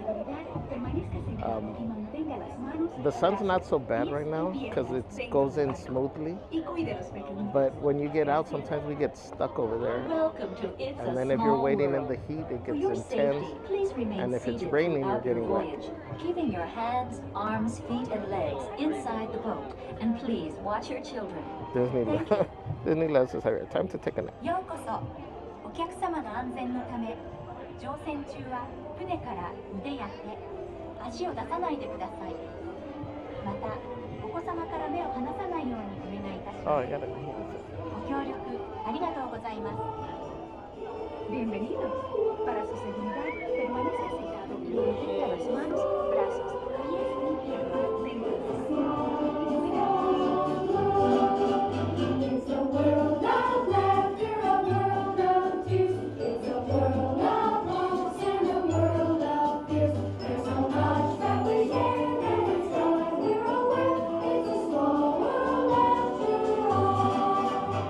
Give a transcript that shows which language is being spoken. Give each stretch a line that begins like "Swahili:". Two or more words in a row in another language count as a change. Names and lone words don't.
English: The sun's not so bad right now because it goes in smoothly, but when you get out, sometimes we get stuck over there. And then if you're waiting in the heat, it gets intense. And if it's raining, you're getting wet. Keeping your hands, arms, feet, and legs inside the boat. And please watch your children. Disneyland. Disneyland says, time to take a nap.
Japanese: ようこそ。お客様の安全のため、乗船中は船から腕や手、足を出さないでください。また、お子様から目を離さないようにお願いいたします。ご協力ありがとうございます。Bienvenidos.
Spanish: Para su seguridad, permanezca sentado y mantenga las manos, brazos, pies y piernas dentro del asiento.
English: It's a world of laughter, a world of tears. It's a world of loss and a world of fears. There's so much that we get, and it's time we're aware. It's a small world after all.